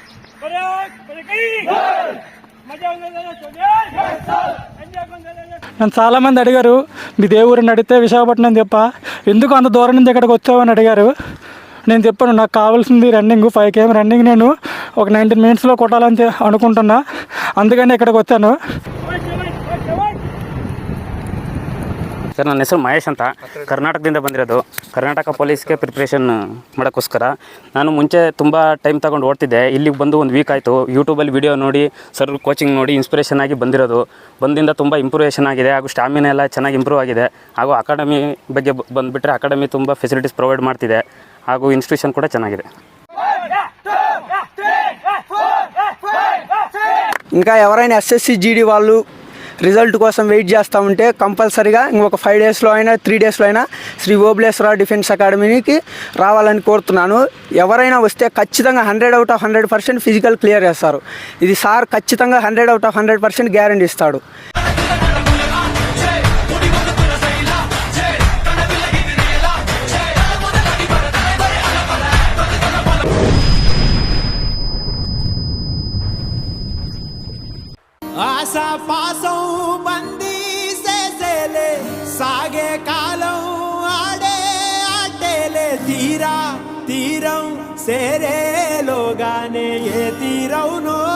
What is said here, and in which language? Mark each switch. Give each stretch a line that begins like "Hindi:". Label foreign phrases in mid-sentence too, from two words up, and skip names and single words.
Telugu: నన్ను చాలామంది అడిగారు మీ దేవుడిని అడిగితే విశాఖపట్నం చెప్ప ఎందుకు అంత దూరం నుంచి ఇక్కడికి వచ్చావని అడిగారు. నేను చెప్పాను నాకు కావాల్సింది రన్నింగ్ 5 km రన్నింగ్ నేను ఒక 19 minutesలో కొట్టాలని అనుకుంటున్నా, అందుకని ఇక్కడికి వచ్చాను.
Kannada: ಸರ್ ನನ್ನ ಹೆಸರು ಮಹೇಶ್ ಅಂತ, ಕರ್ನಾಟಕದಿಂದ ಬಂದಿರೋದು. ಕರ್ನಾಟಕ ಪೊಲೀಸ್ಗೆ ಪ್ರಿಪ್ರೇಷನ್ ಮಾಡೋಕ್ಕೋಸ್ಕರ ನಾನು ಮುಂಚೆ ತುಂಬ ಟೈಮ್ ತಗೊಂಡು ಓಡ್ತಿದ್ದೆ. ಇಲ್ಲಿಗೆ ಬಂದು 1 ವೀಕ್ ಆಯಿತು. ಯೂಟ್ಯೂಬಲ್ಲಿ ವಿಡಿಯೋ ನೋಡಿ ಸರ್ ಕೋಚಿಂಗ್ ನೋಡಿ ಇನ್ಸ್ಪಿರೇಷನ್ ಆಗಿ ಬಂದಿರೋದು. ಬಂದಿಂದ ತುಂಬ ಇಂಪ್ರೂವೇಷನ್ ಆಗಿದೆ ಹಾಗೂ ಸ್ಟಾಮಿನಾ ಎಲ್ಲ ಚೆನ್ನಾಗಿ ಇಂಪ್ರೂವ್ ಆಗಿದೆ. ಹಾಗೂ ಅಕಾಡೆಮಿ ಬಗ್ಗೆ ಬಂದುಬಿಟ್ರೆ ಅಕಾಡೆಮಿ ತುಂಬ
English: facilities provide
Kannada: ಮಾಡ್ತಿದೆ ಹಾಗೂ ಇನ್ಸ್ಟಿಟ್ಯೂಷನ್ ಕೂಡ ಚೆನ್ನಾಗಿದೆ.
Telugu: ఇంకా ఎవరైనా ఎస్ఎస్సి జీడీ వాళ్ళు రిజల్ట్ కోసం వెయిట్ చేస్తూ ఉంటే కంపల్సరీగా ఇంకొక 5 daysలో అయినా 3 daysలో అయినా శ్రీ ఓబ్లేశ్వర డిఫెన్స్ అకాడమీకి రావాలని కోరుతున్నాను. ఎవరైనా వస్తే ఖచ్చితంగా 100
English: out of
Telugu: 100% ఫిజికల్ క్లియర్ చేస్తారు. ఇది సార్ ఖచ్చితంగా 100
English: out of
Telugu: 100% గ్యారెంటీ ఇస్తాడు. ఆశా పాసం బందీ చేసేలే సాగే కాలం ఆడే ఆటేలే తీరా తీరం సేరేలోగానే ఏ తీరవునో